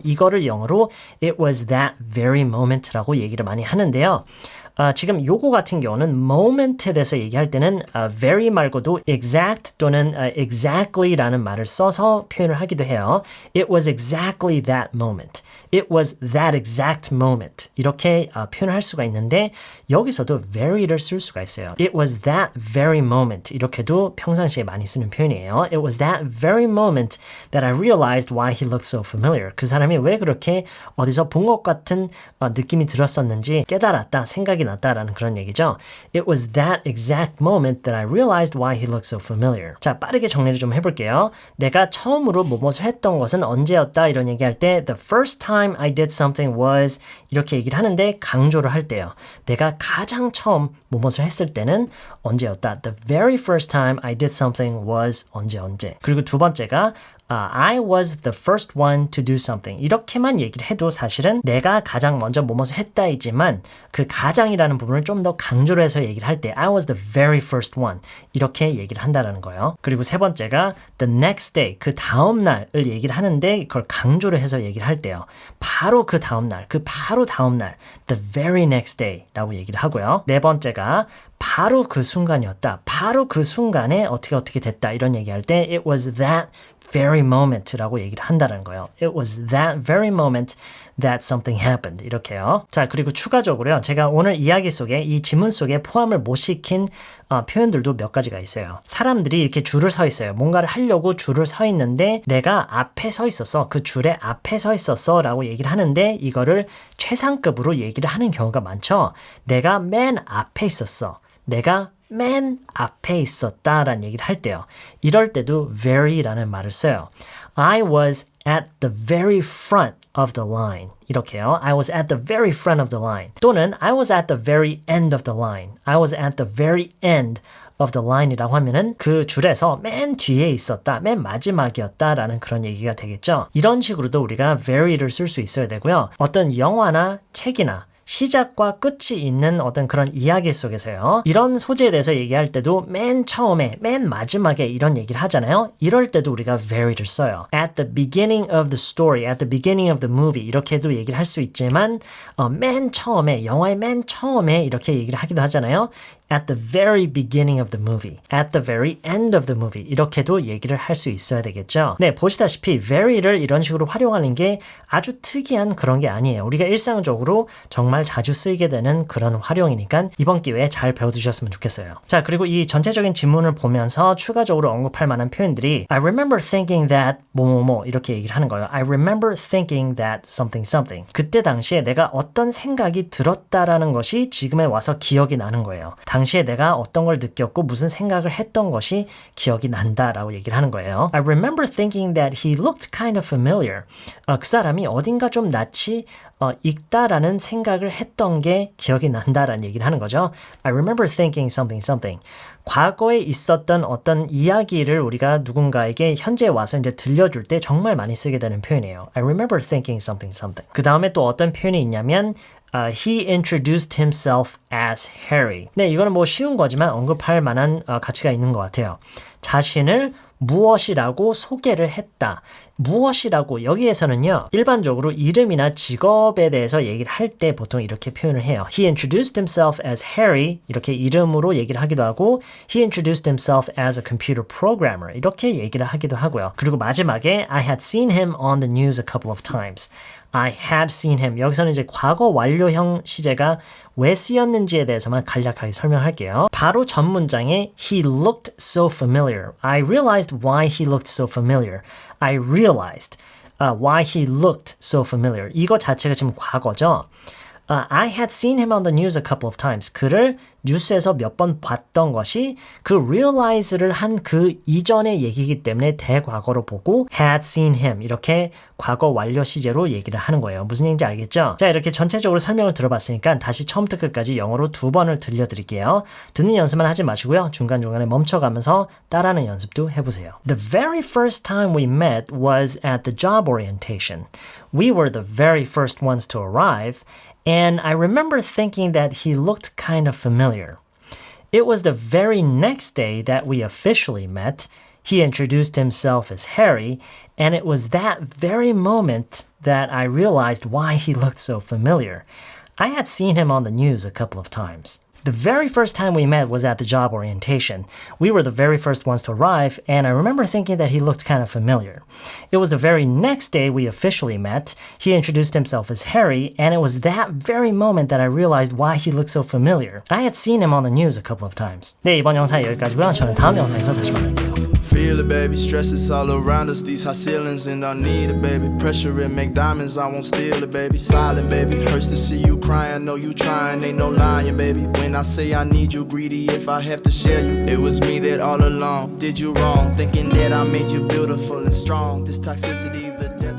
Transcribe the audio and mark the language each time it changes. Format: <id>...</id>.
<ko>이거를 영어로</ko> <en>It was that very moment</en> <ko>라고 얘기를 많이 하는데요. 지금 요거 같은 경우는 moment에 대해서 얘기할 때는</ko> <en>very</en> <ko>말고도 exact 또는 exactly라는 말을 써서 표현을 하기도 해요.</ko> <en>It was exactly that moment. It was that exact moment.</en> <ko>이렇게 표현을 할 수가 있는데 여기서도 very를 쓸 수가 있어요.</ko> <en>It was that very moment.</en> <ko>이렇게도 평상시에 많이 쓰는 표현이에요.</ko> <en>It was that very moment that I realized why he looked so familiar.</en> <ko>그 사람이 왜 그렇게 어디서 본 것 같은 느낌이 들었었는지 깨달았다, 생각이 났다라는 그런 얘기죠.</ko> <en>It was that exact moment that I realized why he looked so familiar.</en> <ko>자, 빠르게 정리를 좀 해볼게요. 내가 처음으로 무엇을 했던 것은 언제였다 이런 얘기할 때</ko> <en>The first time I did something was</en> <ko>이렇게 얘기를 하는데 강조를 할 때요. 내가 가장 처음 무엇을 했을 때는 언제였다.</ko> <en>The very first time I did something was 언제.</en> <ko>그리고 두 번째가</ko> <en>I was the first one to do something.</en> <ko>이렇게만 얘기를 해도 사실은 내가 가장 먼저 무엇을 했다이지만 그 가장이라는 부분을 좀 더 강조를 해서 얘기를 할 때</ko> <en>I was the very first one.</en> <ko>이렇게 얘기를 한다는 거예요. 그리고 세 번째가</ko> <en>the next day.</en> <ko>그 다음 날을 얘기를 하는데 그걸 강조를 해서 얘기를 할 때요. 바로 그 다음 날.</ko> <en>the very next day</en> <ko>라고 얘기를 하고요. 네 번째가 바로 그 순간이었다. 바로 그 순간에 어떻게 됐다. 이런 얘기할 때</ko> <en>it was that very moment</en> <ko>라고 얘기를 한다는 거예요.</ko> <en>It was that very moment that something happened.</en> <ko>이렇게요. 자, 그리고 추가적으로요. 제가 오늘 이야기 속에 이 지문 속에 포함을 못 시킨 표현들도 몇 가지가 있어요. 사람들이 이렇게 줄을 서 있어요. 뭔가를 하려고 줄을 서 있는데 내가 앞에 서 있었어. 그 줄에 앞에 서 있었어 라고 얘기를 하는데 이거를 최상급으로 얘기를 하는 경우가 많죠. 내가 맨 앞에 있었어. 내가 맨 앞에 있었다라는 얘기를 할 때요. 이럴 때도 very라는 말을 써요.</ko> <en>I was at the very front of the line.</en> <ko>이렇게요.</ko> <en>I was at the very front of the line. 또는 I was at the very end of the line. I was at the very end of the line</en> <ko>이라고 하면은 그 줄에서 맨 뒤에 있었다, 맨 마지막이었다라는 그런 얘기가 되겠죠. 이런 식으로도 우리가 very를 쓸 수 있어야 되고요. 어떤 영화나 책이나 시작과 끝이 있는 어떤 그런 이야기 속에서요. 이런 소재에 대해서 얘기할 때도 맨 처음에, 맨 마지막에 이런 얘기를 하잖아요. 이럴 때도 우리가 very를 써요.</ko> <en>At the beginning of the story, at the beginning of the movie</en> <ko>이렇게도 얘기를 할 수 있지만 맨 처음에, 영화의 맨 처음에 이렇게 얘기를 하기도 하잖아요.</ko> <en>At the very beginning of the movie, at the very end of the movie</en> <ko>이렇게도 얘기를 할 수 있어야 되겠죠. 네, 보시다시피 very를 이런 식으로 활용하는 게 아주 특이한 그런 게 아니에요. 우리가 일상적으로 정말 자주 쓰이게 되는 그런 활용이니까 이번 기회에 잘 배워두셨으면 좋겠어요. 자, 그리고 이 전체적인 지문을 보면서 추가적으로 언급할 만한 표현들이</ko> <en>I remember thinking that</en> <ko>뭐뭐뭐 이렇게 얘기를 하는 거예요.</ko> <en>I remember thinking that something something.</en> <ko>그때 당시에 내가 어떤 생각이 들었다라는 것이 지금에 와서 기억이 나는 거예요. 당시에 내가 어떤 걸 느꼈고 무슨 생각을 했던 것이 기억이 난다라고 얘기를 하는 거예요.</ko> <en>I remember thinking that he looked kind of familiar.</en> <ko>그 사람이 어딘가 좀 낯이 익다라는 생각을 했던 게 기억이 난다라는 얘기를 하는 거죠.</ko> <en>I remember thinking something something.</en> <ko>과거에 있었던 어떤 이야기를 우리가 누군가에게 현재 와서 이제 들려줄 때 정말 많이 쓰게 되는 표현이에요.</ko> <en>I remember thinking something something.</en> <ko>그 다음에 또 어떤 표현이 있냐면</ko> <en>he introduced himself as Harry.</en> <ko>네, 이거는 뭐 쉬운 거지만 언급할 만한 가치가 있는 것 같아요. 자신을 무엇이라고 소개를 했다. 무엇이라고 여기에서는요. 일반적으로 이름이나 직업에 대해서 얘기를 할 때 보통 이렇게 표현을 해요.</ko> <en>He introduced himself as Harry.</en> <ko>이렇게 이름으로 얘기를 하기도 하고</ko> <en>He introduced himself as a computer programmer.</en> <ko>이렇게 얘기를 하기도 하고요. 그리고 마지막에</ko> <en>I had seen him on the news a couple of times. I had seen him.</en> <ko>여기서는 이제 과거 완료형 시제가 왜 쓰였는지에 대해서만 간략하게 설명할게요. 바로 전 문장에</ko> <en>He looked so familiar. I realized why he looked so familiar. I realized. why he looked so familiar.</en> <ko>이거 자체가 지금 과거죠.</ko> <en>I had seen him on the news a couple of times.</en> <ko>그를 뉴스에서 몇 번 봤던 것이 그 realize를 한 그 이전의 얘기이기 때문에 대과거로 보고 had seen him 이렇게 과거 완료 시제로 얘기를 하는 거예요. 무슨 얘기인지 알겠죠? 자, 이렇게 전체적으로 설명을 들어봤으니까 다시 처음부터 끝까지 영어로 2번을 들려드릴게요. 듣는 연습만 하지 마시고요. 중간중간에 멈춰가면서 따라하는 연습도 해보세요.</ko> <en>The very first time we met was at the job orientation. We were the very first ones to arrive. And I remember thinking that he looked kind of familiar. It was the very next day that we officially met. He introduced himself as Harry, and it was that very moment that I realized why he looked so familiar. I had seen him on the news a couple of times. The very first time we met was at the job orientation. We were the very first ones to arrive, and I remember thinking that he looked kind of familiar. It was the very next day we officially met. He introduced himself as Harry, and it was that very moment that I realized why he looked so familiar. I had seen him on the news a couple of times.</en> <ko>네, 이번 영상 여기까지고요. 저는 다음 영상에서 다시 만날게요.</ko> <en>Feel it, baby. Stress is all around us. These high ceilings, and I need it, baby. Pressure it, make diamonds. I won't steal it, baby. Silent, baby. Hurts to see you crying. Know you trying. Ain't no lying, baby. When I say I need you, greedy if I have to share you. It was me that all along did you wrong, thinking that I made you beautiful and strong. This toxicity, the</en>